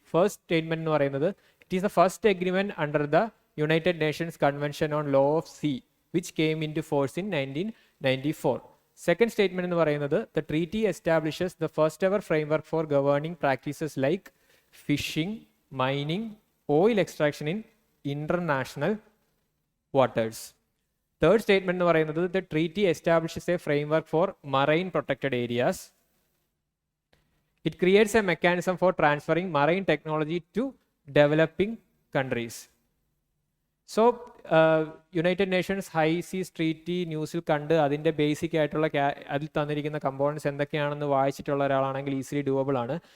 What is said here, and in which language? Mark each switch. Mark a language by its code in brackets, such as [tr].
[en] first statement [ml] എന്ന് പറയുന്നത് [en] It is the first agreement under the United Nations convention on law of sea which came into force in 1994. Second statement [ml] എന്ന് പറയുന്നത് [en] The treaty establishes the first ever framework for governing practices like fishing, mining, oil extraction in international waters. Third statement [ml] എന്ന് പറയുന്നത് [en] the treaty establishes a framework for marine protected areas. It creates a mechanism for transferring marine technology to developing countries. [ml] So United Nations high സീസ് treaty ന്യൂസിൽ കണ്ട് അതിൻ്റെ basic ആയിട്ടുള്ള അതിൽ തന്നിരിക്കുന്ന components എന്തൊക്കെയാണെന്ന് വായിച്ചിട്ടുള്ള ഒരാളാണെങ്കിൽ ഈസിലി ഡൂവബിൾ ആണ്.